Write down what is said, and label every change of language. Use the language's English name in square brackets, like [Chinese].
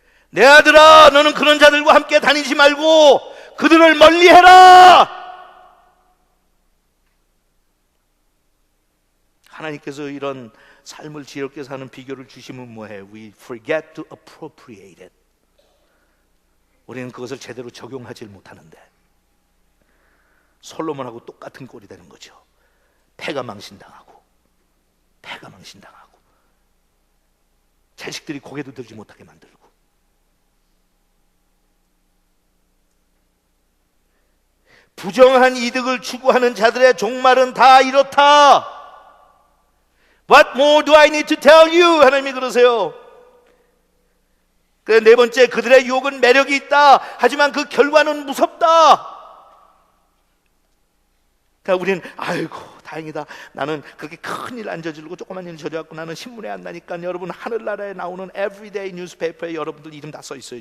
[Korean] 내 아들아, 너는 그런 자들과 함께 다니지 말고 그들을 멀리해라. 하나님께서 이런 삶을 지혜롭게 사는 비결을 주시면 뭐해? [English] We forget to appropriate it. [Korean] 우리는 그것을 제대로 적용하지 못하는데 솔로몬하고 똑같은 꼴이 되는 거죠. 패가 망신당하고 자식들이 고개도 들지 못하게 만들고. 부정한 이득을 추구하는 자들의 종말은 다 이렇다. [English] What more do I need to tell you? [Korean] 하나님이 그러세요. 네 번째, 그들의 유혹은 매력이 있다. 하지만 그 결과는 무섭다. 그러니까 우리는 아이고 다행이다. 나는 그렇게 큰일 안 저지르고 조그만 일 저질렀고 나는 신문에 안 나니까. 여러분, 하늘나라에 나오는 everyday 뉴스페이퍼에 여러분들 이름 다 써 있어요.